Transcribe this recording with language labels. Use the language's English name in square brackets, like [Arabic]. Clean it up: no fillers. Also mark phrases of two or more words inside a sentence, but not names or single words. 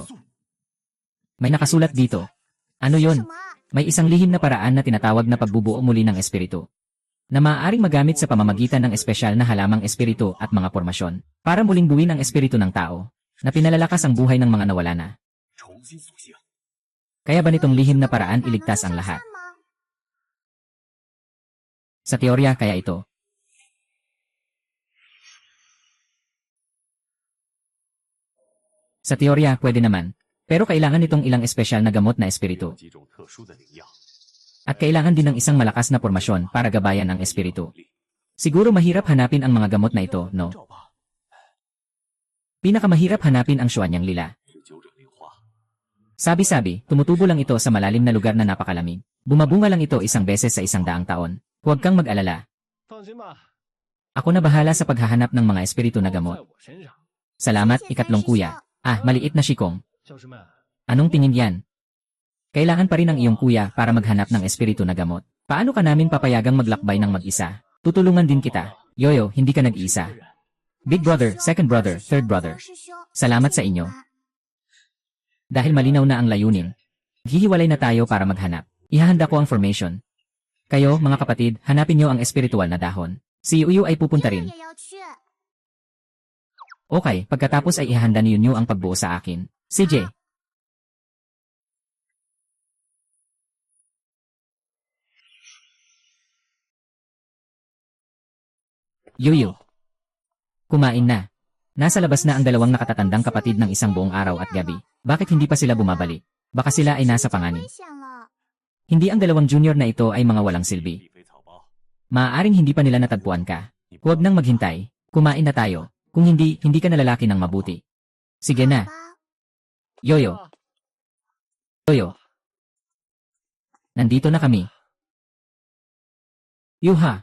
[Filipino] May nakasulat dito. Ano yon? [Chinese] 什么啊？ [Filipino] May isang lihim na paraan na tinatawag na pagbubuo muli ng espiritu. Na maaaring magamit sa pamamagitan ng espesyal na halamang espiritu at mga pormasyon. Para muling buuin ang espiritu ng tao. Na pinalalakas ang buhay ng mga nawala na. [Chinese] 重新塑形。 [Filipino] Kaya ba nitong lihim na paraan iligtas ang lahat? [Chinese] 吗？ [Filipino] Sa teorya, kaya ito. Sa teorya, pwede naman. Pero kailangan itong ilang espesyal na gamot na [Chinese] 有 [Filipino] espiritu. [Chinese] 几种特殊的灵药， [Filipino] At kailangan din ng isang malakas na pormasyon para gabayan ang espiritu. Siguro mahirap hanapin ang mga gamot na ito, no? [Chinese] 照吧， [Filipino] Pinakamahirap hanapin ang Xuanyang Lila. [Chinese] 是九者灵花， [Filipino] Sabi-sabi, tumutubo lang ito sa malalim na lugar na napakalamig. Bumabunga lang ito isang beses sa 100 taon. Huwag kang mag-alala. [Chinese] 放心吧， [Filipino] Ako na bahala sa paghahanap ng mga espiritu na [Chinese] 在 [Filipino] gamot. [Chinese] 我身上。 [Filipino] Salamat, ikatlong kuya. Ah, maliit na Shikong. [Chinese] 教师们， [Filipino] Anong tingin yan? Kailangan pa rin ng iyong kuya para maghanap ng espiritu na gamot. Paano ka namin papayagang maglakbay ng mag-isa? Tutulungan din kita. Yoyo, hindi ka nag-iisa. [English] Big brother, second brother, third brother. [Chinese] 师兄， [Filipino] Salamat sa inyo. Dahil malinaw na ang layunin, hihiwalay na tayo para maghanap. Ihahanda ko ang formation. Kayo, mga kapatid, hanapin niyo ang espiritual na dahon. Si Yuyu ay pupunta [Chinese] 爷 [Filipino] rin. [Chinese] 爷要去。 [Filipino] Okay, pagkatapos ay ihahanda ni Yunyu ang pagbuo sa akin. CJ. Yuyu. Kumain na. Nasa labas na ang dalawang nakatatandang kapatid ng isang buong araw at gabi. Bakit hindi pa sila bumabalik? Baka sila ay nasa panganib. [Chinese] 危险了。 [Filipino] Hindi ang dalawang junior na ito ay mga walang silbi. [Chinese] 地肥草包， [Filipino] Maaaring hindi pa nila natagpuan ka. Huwag nang maghintay. Kumain na tayo. Kung hindi, hindi ka na lalaki ng mabuti. Sige na. [Chinese] 吧， [Filipino] Yoyo. Yoyo. Nandito na kami. Yuha.